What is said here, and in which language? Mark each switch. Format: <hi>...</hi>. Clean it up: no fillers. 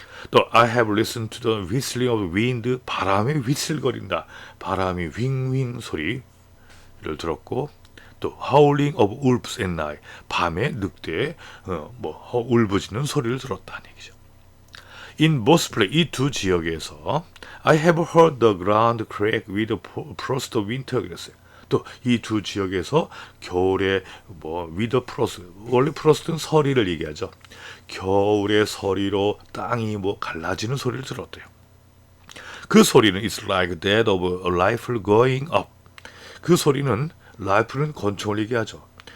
<ko>또</ko> <en>I have listened to the whistling of wind</en> <ko>바람이 휘슬거린다 바람이 윙윙 소리를 들었고 또</ko> <en>howling of wolves at night</en> <ko>밤에 늑대의 울부짖는 소리를 들었다는 얘기죠.</ko> <en>In both places</en> <ko>이 두 지역에서</ko> <en>I have heard the ground crack with the frost of winter</en> <ko>그랬어요. 또 이 두 지역에서 겨울에 with the frost 원래 frost는 서리를 얘기하죠. 겨울의 서리로 땅이 갈라지는 소리를 들었대요. 그 소리는</ko> <en>it's like that of a rifle going up.</en> <ko>그 소리는 라이플은 권총을 얘기하죠.</ko>